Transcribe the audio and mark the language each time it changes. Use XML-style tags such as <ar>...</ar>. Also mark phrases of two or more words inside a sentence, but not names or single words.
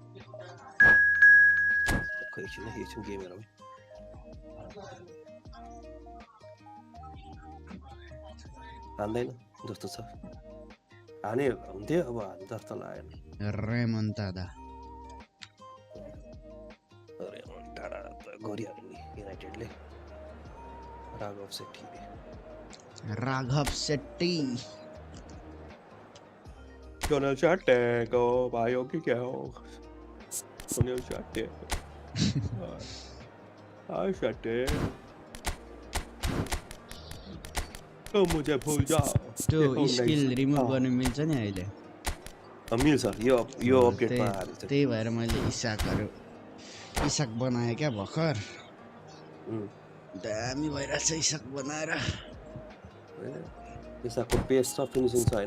<ne>खै एकछिन गेम हेरौँ हान्दैन जस्तो छ हाने हुन्थ्यो अब हान्छ जस्तो लागेन रेमन्टाडा गरिहाल्यो नि युनाइटेडले राघव शेट्टी</ne> <hi>Donald Chattego, भाइयों की क्या हो Donald Chattego हाय शट्टे तो मुझे भूल जाओ</hi> <ne>त्यो स्किल रिमुभ गर्न मिल्छ नि अहिले मिल्छ यो अपडेटमा हाल्छ त्यही भएर मैले इसाक बनाए क्या भर्खर दामी भइरहेछ इसाक बनाएर इसाकको पेस र फिनिसिङ छ हैन</ne>